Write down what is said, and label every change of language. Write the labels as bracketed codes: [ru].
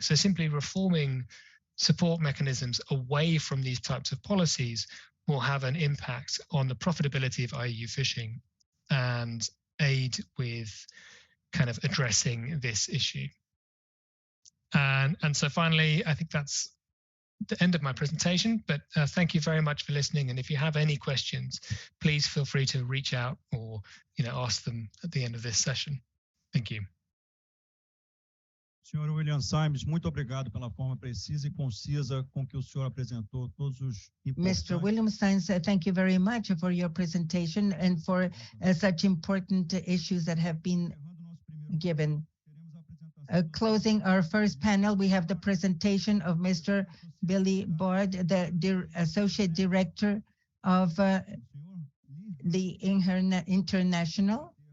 [en] So simply reforming support mechanisms away from these types of policies will have an impact on the profitability of IUU fishing and aid with kind of addressing this issue. And so finally, I think that's the end of my presentation, but thank you very much for listening. And if you have any questions, please feel free to reach out or ask them at the end of this session. Thank you. [pt] Senhor William Symes, muito obrigado pela forma precisa e concisa com que o senhor apresentou todos os importantes. [en] Mr. William Symes, thank you very much for your presentation and for such important issues that have been given. Closing our first panel, we have the presentation of Mr. Billy Bard, the Associate Director of the International.